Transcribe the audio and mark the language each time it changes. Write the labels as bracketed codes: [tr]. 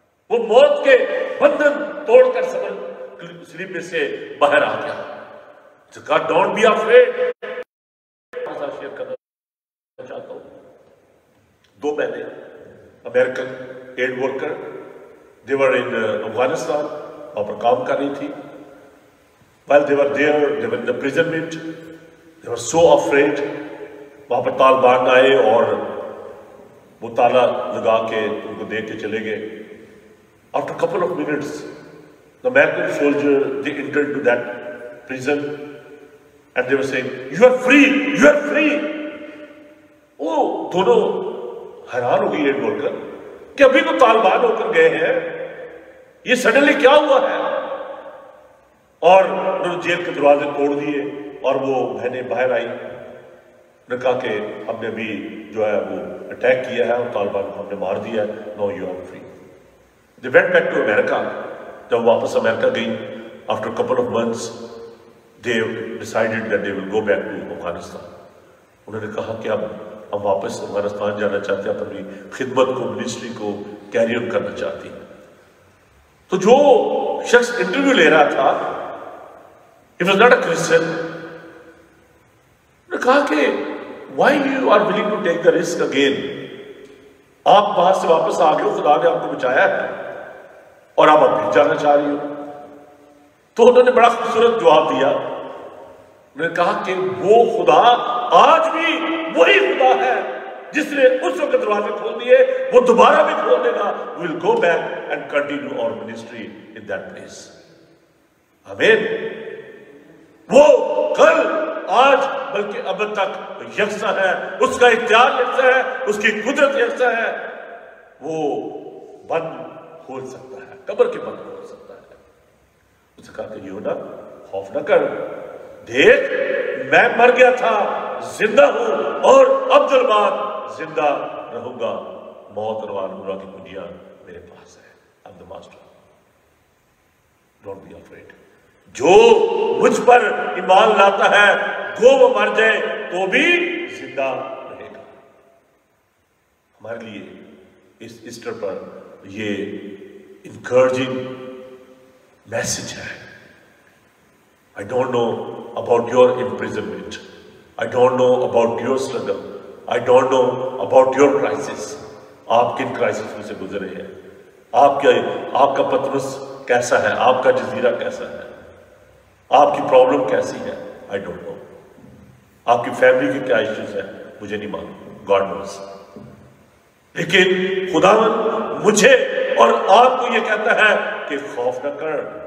[ur] وہ موت کے بندھن توڑ کر سلیب میں سے باہر آ گیا. [en] God, don't be afraid. [ur] Share کرنا چاہتا ہوں. 2 بہنیں American add worker, [en] they were in [ur] Afghanistan, وہاں پر کام کر رہی تھی. [en] While they were there, they were in the imprisonment. They were so afraid. [ur] وہاں پر طالبان آئے اور وہ تالا لگا کے ان کو دیکھ کے چلے گئے. [en] After a couple of minutes, the American soldier, they entered into that prison and they were saying, "You are free, you are free." [ur] وہ دونوں حیران ہو گئی ایڈ ورکر کہ ابھی تو طالبان ہو کر گئے ہیں, یہ سڈنلی کیا ہوا ہے. اور انہوں نے جیل کے دروازے توڑ دیے اور وہ بہنیں باہر آئی. انہوں نے کہا کہ ہم نے ابھی جو ہے وہ اٹیک کیا ہے اور طالبان کو ہم نے مار دیا ہے. [en] Now you are free. They went back to America. [ur] جب واپس امریکہ گئی, [en] after a couple of months, they decided that they will go back to Afghanistan. [ur] انہوں نے کہا کہ اب ہم واپس افغانستان جانا چاہتے ہیں, اپنی خدمت کو, منسٹری کو کیری آن کرنا چاہتی ہیں. تو جو شخص انٹرویو لے رہا تھا, [en] he was not a Christian. [ur] انہوں نے کہا کہ [en] why you are willing to take the risk again? [ur] آپ وہاں سے واپس آ گئے ہو, خدا نے آپ کو بچایا ہے اور آپ اب بھی جانا چاہ رہی ہو. تو انہوں نے بڑا خوبصورت جواب دیا. انہوں نے کہا کہ وہ خدا آج بھی وہی خدا ہے جس نے اس وقت دروازے کھول دیے, وہ دوبارہ بھی کھول دے گا. [en] We will go back and continue our ministry in that place. [ur] آمین. وہ کل, آج, بلکہ اب تک یکساں ہے. اس کا اختیار یکساں ہے, اس کی قدرت یکساں ہے. وہ بند کھول سکتا ہے, قبر کے بند کھول سکتا ہے. اس نے کہا کہ یونا خوف نہ کر, دیکھ میں مر گیا تھا, زندہ ہوں اور عبدالباد زندہ رہوں گا. موت اور عالمرہ کی کنجیاں میرے پاس ہے. [en] I'm the master. Don't be afraid. [ur] جو مجھ پر ایمان لاتا ہے, گو وہ مر جائے تو بھی زندہ رہے گا. ہمارے لیے اس ایسٹر پر یہ انکریجنگ میسج ہے. [en] I don't know about your imprisonment. I don't know about your struggle. I don't know about your crisis. [ur] آپ کن کرائسس میں سے گزرے ہیں, آپ کا پترس کیسا ہے, آپ کا جزیرہ کیسا ہے, آپ کی پرابلم کیسی ہے. [en] I don't know. [ur] آپ کی فیملی کے کیا ایشوز ہیں, مجھے نہیں معلوم. [en] God knows. [ur] لیکن خداوند مجھے اور آپ کو یہ کہتا ہے کہ خوف نہ کر.